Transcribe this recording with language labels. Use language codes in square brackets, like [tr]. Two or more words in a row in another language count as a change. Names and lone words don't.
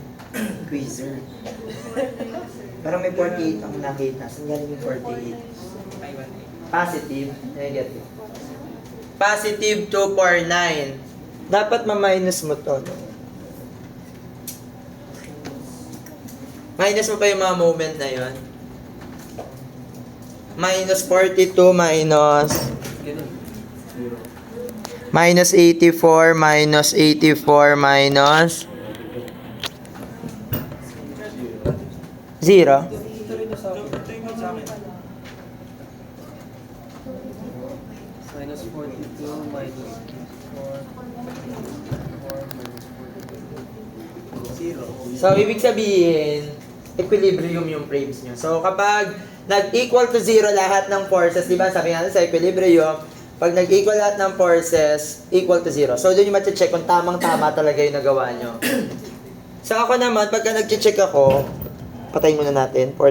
[tl] Quizzer. Parang may 48 ang nakita. Saan galing yung 48? [en] Positive. Negative. Positive 249. [tl] Dapat ma-minus mo to. No? Minus mo pa yung mga moment na yon. [en] Minus 42 minus minus 84 minus 84 minus 0. Minus 42 minus 4 [tl] So, ibig sabihin, equilibrium yung frames nyo. So, kapag nag- [en] equal to 0 [tl] lahat ng forces, di ba, sabi nga sa equilibrium, pag nag-equal lahat ng forces, equal to 0. So, doon yung check kung tamang-tama talaga yung nagawa nyo. So, ako naman, pagka nag-check ako, patayin muna natin.